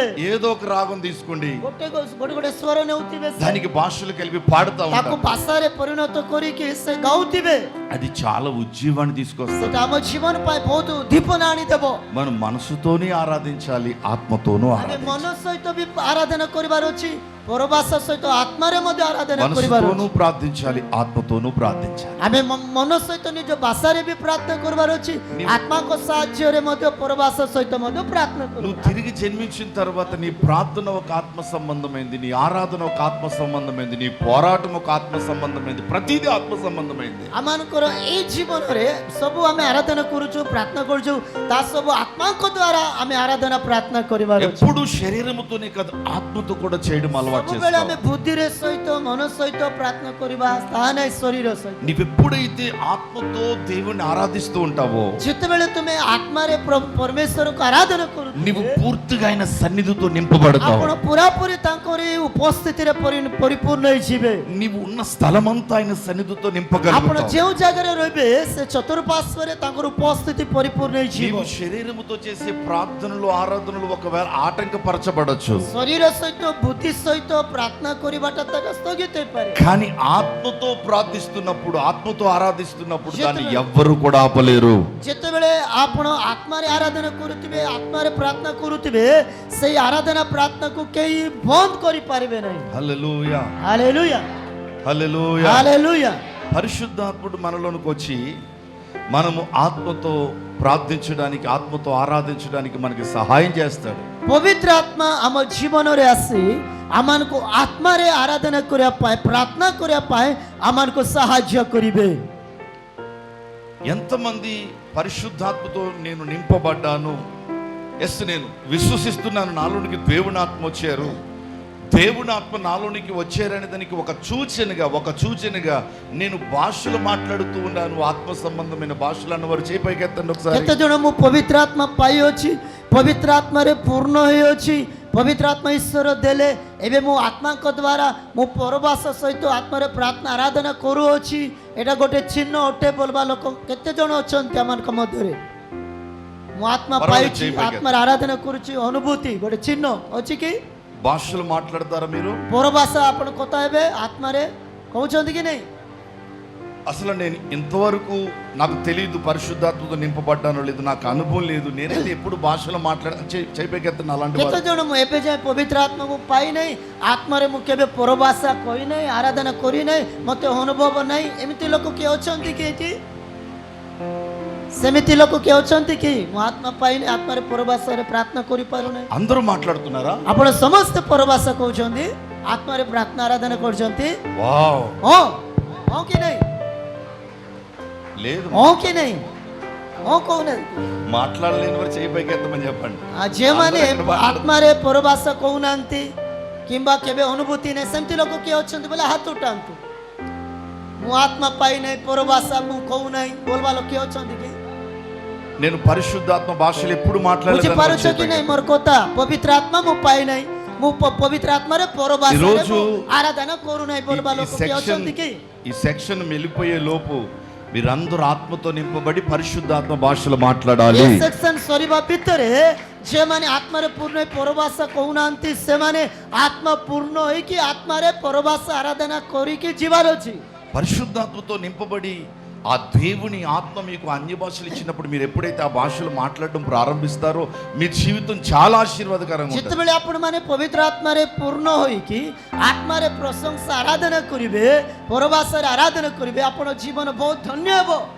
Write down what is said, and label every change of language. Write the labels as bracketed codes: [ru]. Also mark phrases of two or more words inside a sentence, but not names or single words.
[te] ఏదో ఒక రాగం తీసుకోండి, [or] ଗୋଟେ ଗୋଟେ ସ୍ୱର ନେଉଥିବେ, [te] దానికి భాషలు కలిపి పాడుతూ [or] ତାକୁ [te] ఉంటాను. [or] ଭାଷାରେ ପରିଣତ କରିକି ସେ ଗାଉଥିବେ। [te] అది చాలా ఉజ్జీవాన్ని తీసుకొస్తుంది. [or] ସେଟା ଆମ ଜୀବନ ପାଇଁ ବହୁତ ଉଦ୍ଦୀପନା ଆଣିଦେବ। [te] మనం మనసుతోనే ఆరాధించాలి, ఆత్మతోనూ [or] ଆମେ [te] ఆరాధించాలి. [or] ମନ ସହିତ ବି ଆରାଧନା କରିବାର ଅଛି, ପରଭାଷା ସହିତ ଆତ୍ମାରେ ମଧ୍ୟ ଆରାଧନା କରିବାର [te] మనసుతోనూ [or] ଅଛି। [te] ప్రార్థించాలి, ఆత్మతోనూ ప్రార్థించాలి. [or] ଆମେ ମନ ସହିତ ନିଜ ଭାଷାରେ ବି ପ୍ରାର୍ଥନା କରିବାର ଅଛି, ଆତ୍ମାଙ୍କ ସାହାଯ୍ୟରେ ମଧ୍ୟ ପରଭାଷା ସହିତ ମଧ୍ୟ ପ୍ରାର୍ଥନା [te] నువ్వు [or] କରିବାର। [te] తిరిగి జన్మించిన తర్వాత నీ ప్రార్థన ఒక ఆత్మ సంబంధమైంది, నీ ఆరాధన ఒక ఆత్మ సంబంధమైంది, నీ పోరాటం ఒక ఆత్మ సంబంధమైంది, ప్రతిదీ ఆత్మ సంబంధమైంది. [or] ଆମମାନଙ୍କର ଏଇ ଜୀବନରେ ସବୁ ଆମେ ଆରାଧନା କରୁଛୁ, ପ୍ରାର୍ଥନା କରୁଛୁ, ତା ସବୁ ଆତ୍ମାଙ୍କ ଦ୍ୱାରା ଆମେ ଆରାଧନା ପ୍ରାର୍ଥନା କରିବାର ଅଛି। [te] ఎప్పుడు శరీరముతోనే కాదు, ఆత్మతో కూడా చేయడం అలవాటు [or] ସବୁବେଳେ ଆମେ [te] చేసుకోవాలి. [or] ବୁଦ୍ଧିରେ ସହିତ ମନ ସହିତ ପ୍ରାର୍ଥନା କରିବା, ତାହା ନାହିଁ ଶରୀର ସହିତ। [te] నీవెప్పుడైతే ఆత్మతో దేవుని ఆరాధిస్తూ ఉంటావో, [or] ଯେତେବେଳେ ତୁମେ ଆତ୍ମାରେ ପରମେଶ୍ୱରକୁ ଆରାଧନା [te] నీవు [or] କରୁଥିବେ, [te] పూర్తిగా ఆయన సన్నిధితో నింపబడతావు. [or] ଆପଣ ପୁରାପୁରି ତାଙ୍କରି ଉପସ୍ଥିତିରେ ପରିପୂର୍ଣ୍ଣ ହେଇଯିବେ। [te] నీవు ఉన్న స్థలమంతా ఆయన సన్నిధితో [or] ଆପଣ [te] నింపగలుగుతావు. [or] ଯେଉଁ ଜାଗାରେ ରହିବେ, ସେ ଚତୁଃପାର୍ଶ୍ୱରେ ତାଙ୍କର ଉପସ୍ଥିତି ପରିପୂର୍ଣ୍ଣ ହେଇଯିବ। [te] నీవు శరీరముతో చేసే ప్రార్థనలు, ఆరాధనలు ఒకవేళ ఆటంకపరచబడచ్చు, [or] ଶରୀର ସହିତ ବୁଦ୍ଧି ସହିତ ସହିତ ପ୍ରାର୍ଥନା କରିବାଟା ତାହା ସ୍ଥଗିତ ହେଇପାରେ [te] కానీ ఆత్మతో ప్రార్థిస్తున్నప్పుడు ఆత్మతో ఆరాధిస్తున్నప్పుడు దాన్ని ఎవ్వరు కూడా ఆపలేరు. [or] ଯେତେବେଳେ ଆପଣ ଆତ୍ମାରେ ଆରାଧନା କରୁଥିବେ ଆତ୍ମାରେ ପ୍ରାର୍ଥନା କରୁଥିବେ ସେଇ ଆରାଧନା ପ୍ରାର୍ଥନାକୁ କେହି ବନ୍ଦ କରିପାରିବେ ନାହିଁ [te] హల్లెలూయా [or] ହାଲେଲୁୟା [te] హల్లెలూయా. [or] ହାଲେଲୁୟା [te] పరిశుద్ధాత్ముడు మనలోనికి వచ్చి మనము ఆత్మతో ప్రార్థించడానికి ఆత్మతో ఆరాధించడానికి మనకి సహాయం చేస్తాడు. [or] ପବିତ୍ର ଆତ୍ମା ଆମ ଜୀବନରେ ଆସି ଆମମାନଙ୍କୁ ଆତ୍ମାରେ ଆରାଧନା କରିବା ପାଇଁ ପ୍ରାର୍ଥନା କରିବା ପାଇଁ ଆମମାନଙ୍କୁ ସାହାଯ୍ୟ କରିବେ. [te] ఎంతమంది పరిశుద్ధాత్మతో నేను నింపబడ్డాను, ఎస్ నేను విశ్వసిస్తున్నాను, నాలోనికి దేవుని ఆత్మ వచ్చారు, దేవుని ఆత్మ నాలోనికి వచ్చారనే దానికి ఒక సూచనగా నేను భాషలు మాట్లాడుతూ ఉన్నాను. ఆత్మ సంబంధమైన భాషలు అన్నవారు చేయి పైకెత్తండి ఒకసారి. [or] କେତେ ଜଣ ମୁଁ ପବିତ୍ର ଆତ୍ମା ପାଇଅଛି, ପବିତ୍ର ଆତ୍ମାରେ ପୂର୍ଣ୍ଣ ହୋଇଅଛି, ପବିତ୍ର ଆତ୍ମା ଈଶ୍ୱର ଦେଲେ, ଏବେ ମୁଁ ଆତ୍ମାଙ୍କ ଦ୍ୱାରା ମୁଁ ପରବାସ ସହିତ ଆତ୍ମାରେ ପ୍ରାର୍ଥନା ଆରାଧନା କରୁଅଛି, ଏଇଟା ଗୋଟେ ଚିହ୍ନ ଅଟେ ବୋଲବା ଲୋକ କେତେ ଜଣ ଅଛନ୍ତି ଆମମାନଙ୍କ ମଧ୍ୟରେ? ମୁଁ ଆତ୍ମା ପାଇଛି, ଆତ୍ମାରେ ଆରାଧନା କରୁଛି, ଅନୁଭୂତି ଗୋଟେ ଚିହ୍ନ ଅଛି କି? [te] భాషలు మాట్లాడతారా మీరు? [or] ପରବାସ ଆପଣ କଥା ହେବେ ଆତ୍ମାରେ କହୁଛନ୍ତି କି ନାହିଁ? [te] అసలు నేను ఇంతవరకు నాకు తెలియదు పరిశుద్ధాత్మతో నింపబడ్డానో లేదు, నాకు అనుభవం లేదు, నేనైతే ఎప్పుడు భాషలో చేయిపెక్కెత్తాను అలాంటి [or] କେତେ ଜଣ ମୁଁ ଏବେ ଯାଏ ପବିତ୍ର ଆତ୍ମା ମୁଁ ପାଇନାହିଁ, ଆତ୍ମାରେ ମୁଁ କେବେ ପରବାସା କରିନାହିଁ, ଆରାଧନା କରିନାହିଁ, ମୋତେ ଅନୁଭବ ନାହିଁ, ଏମିତି ଲୋକ କିଏ ଅଛନ୍ତି କି ଏଠି? ସେମିତି ଲୋକ କିଏ ଅଛନ୍ତି କି? ମୁଁ ଆତ୍ମା ପାଇନି, ଆତ୍ମାରେ ପରବାସରେ ପ୍ରାର୍ଥନା କରିପାରୁନାହିଁ. [te] అందరూ మాట్లాడుతున్నారా? [or] ଆପଣ ସମସ୍ତେ ପରବାସ କହୁଛନ୍ତି, ଆତ୍ମାରେ ପ୍ରାର୍ଥନା ଆରାଧନା କରୁଛନ୍ତି? [te] వావ్. [or] ହଁ ହଁ କି ନାହିଁ? [te] లేదు, [or] ହଁ କି ନାହିଁ? ହଁ କହୁନାହାନ୍ତି. [te] మాట్లాడలేని వారు చేయిపెక్కెత్తమని చెప్పండి. [or] ଯେଉଁମାନେ ଆତ୍ମାରେ ପରବାସ କହୁନାହାନ୍ତି କିମ୍ବା କେବେ ଅନୁଭୂତି ନାହିଁ ସେମିତି ଲୋକ କିଏ ଅଛନ୍ତି ବୋଲେ ହାତ ଉଠାନ୍ତୁ. ମୁଁ ଆତ୍ମା ପାଇନାହିଁ, ପରବାସ ମୁଁ କହୁନାହିଁ ବୋଲବା ଲୋକ କିଏ ଅଛନ୍ତି କି? [te] నేను పరిశుద్ధాత్మ భాషలు ఎప్పుడు [or] ବୁଝିପାରୁଛ କି ନାହିଁ [te] మాట్లాడలేదు. [or] ମୋର କଥା? ପବିତ୍ର ଆତ୍ମା ମୁଁ ପାଇନାହିଁ, ମୁଁ ପବିତ୍ର ଆତ୍ମାରେ ପରବାସ ଆରାଧନା କରୁନାହିଁ ବୋଲବା ଲୋକ କିଏ ଅଛନ୍ତି କି? [te] ఈ సెక్షన్ వెళ్ళిపోయే లోపు మీరందరూ ఆత్మతో నింపబడి పరిశుద్ధాత్మ భాషలు మాట్లాడాలి. [or] ଏ ସେକ୍ସନ ସରିବା ଭିତରେ ଯେଉଁମାନେ ଆତ୍ମାରେ ପୂର୍ଣ୍ଣ ହୋଇ ପରବାସ କହୁନାହାନ୍ତି ସେମାନେ ଆତ୍ମା ପୂର୍ଣ୍ଣ ହୋଇକି ଆତ୍ମାରେ ପରବାସ ଆରାଧନା କରିକି ଯିବାର ଅଛି. [te] పరిశుద్ధాత్మతో నింపబడి ఆ దేవుని ఆత్మ మీకు అన్య భాషలు ఇచ్చినప్పుడు మీరు ఎప్పుడైతే ఆ భాషలు మాట్లాడడం ప్రారంభిస్తారో మీ జీవితం చాలా ఆశీర్వాదకరంగా ఉంటుంది. [or] ଯେତେବେଳେ ଆପଣମାନେ ପବିତ୍ର ଆତ୍ମାରେ ପୂର୍ଣ୍ଣ ହୋଇକି ଆତ୍ମାରେ ପ୍ରଶଂସା ଆରାଧନା କରିବେ, ପରବାସରେ ଆରାଧନା କରିବେ, ଆପଣ ଜୀବନ ବହୁତ ଧନ୍ୟ ହେବ.